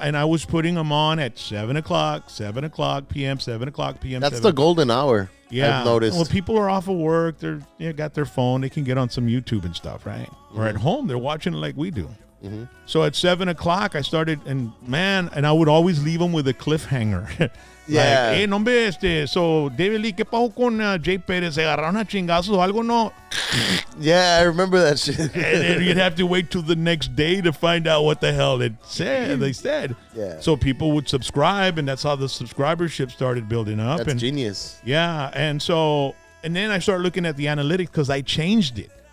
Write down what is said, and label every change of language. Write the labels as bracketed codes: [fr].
[en] And I was putting them on at 7 o'clock p.m., 7 o'clock p.m. That's the golden hour. Yeah. I've noticed. Well, people are off of work. They're got their phone. They can get on some YouTube and stuff, right? Or at home, they're watching it like we do. So at 7 o'clock, I started, and I would always leave them with a cliffhanger. Yeah. Like, [es] nombre, so David Lee, ¿qué pasó con Jay Pérez? ¿Se agarraron a chingazos o algo? [en] No. Yeah, I remember that shit. And then you'd have to wait till the next day to find out what the hell they said. Yeah. So people would subscribe, and that's how the subscribership started building up. That's and genius. yeah, and then I started looking at the analytics because I changed it.